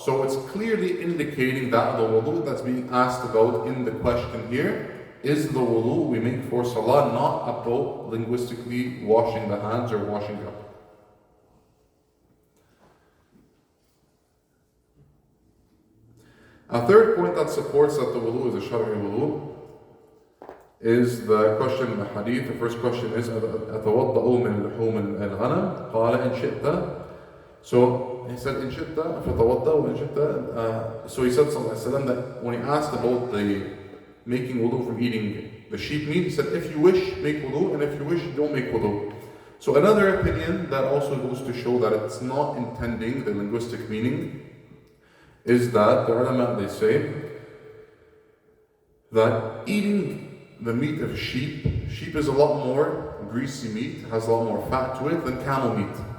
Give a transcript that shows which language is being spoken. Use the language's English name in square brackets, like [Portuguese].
[English] So it's clearly indicating that the wudoo that's being asked about in the question here is the wudoo we make for salah, not about linguistically washing the hands or washing up. A third point that supports that the wudoo is a shar'i wudoo is the question in the hadith. The first question is, [Arabic] أتوضأ من لحوم الغنم؟ قال إن شئت. [English] So he said, [Arabic] إن شئت فتوضأ وإن شئت. [English] So he said, sallallahu alaihi wasallam, that when he asked about the making wudoo from eating the sheep meat, he said, if you wish, make wudoo, and if you wish, don't make wudoo. So another opinion that also goes to show that it's not intending the linguistic meaning is that the ulama, they say that eating the meat of sheep is a lot more greasy meat, has a lot more fat to it than camel meat.